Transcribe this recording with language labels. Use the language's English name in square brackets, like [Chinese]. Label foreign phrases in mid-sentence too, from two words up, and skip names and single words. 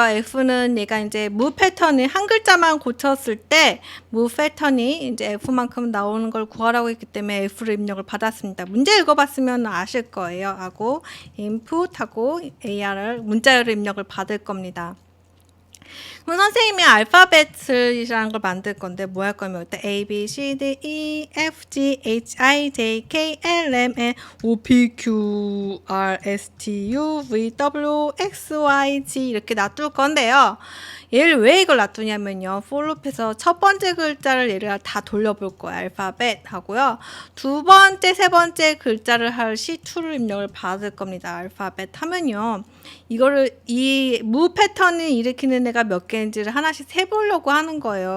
[Korean] F는 얘가 이제 move 패턴을 한 글자만 고쳤을 때 move 패턴이 이제 F만큼 나오는 걸 구하라고 했기 때문에 F를 입력을 받았습니다. 문제 읽어봤으면 아실 거예요. 하고 input하고 AR을 문자열을 입력을 받을 겁니다. 그럼 선생님이 알파벳이라는 걸 만들 건데 뭐 할 거면 일단 A, B, C, D, E, F, G, H, I, J, K, L, M, N, O, P, Q, R, S, T, U, V, W, X, Y, Z 이렇게 놔둘 건데요. 얘를 왜 이걸 놔두냐면요. forloop에서 첫 번째 글자를 얘를 다 돌려볼 거예요. 알파벳 하고요. 두 번째, 세 번째 글자를 할 C2를 입력을 받을 겁니다. 알파벳 하면요. 이거를 이 무 패턴을 일으키는 애가 몇 개인지를 하나씩 세보려고 하는 거예요.